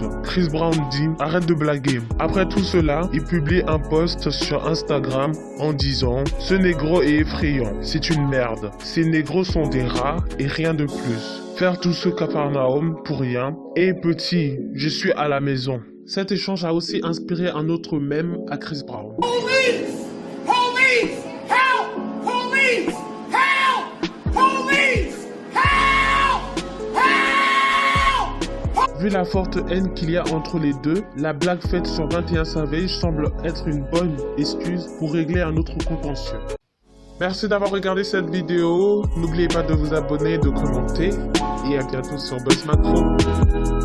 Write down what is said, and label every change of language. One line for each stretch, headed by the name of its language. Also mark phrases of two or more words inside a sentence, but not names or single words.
French: Chris Brown dit arrête de blaguer. Après tout cela, il publie un post sur Instagram en disant ce négro est effrayant, c'est une merde. Ces négros sont des rats et rien de plus. Faire tout ce Capharnaüm pour rien. Et petit, je suis à la maison. Cet échange a aussi inspiré un autre mème à Chris Brown.
English: Police! Police! Help! Police! Help! Police! Help! Help!
French: Vu la forte haine qu'il y a entre les deux, la blague faite sur 21 Savage semble être une bonne excuse pour régler un autre contentieux. Merci d'avoir regardé cette vidéo. N'oubliez pas de vous abonner, de commenter et à bientôt sur Buzz Macro.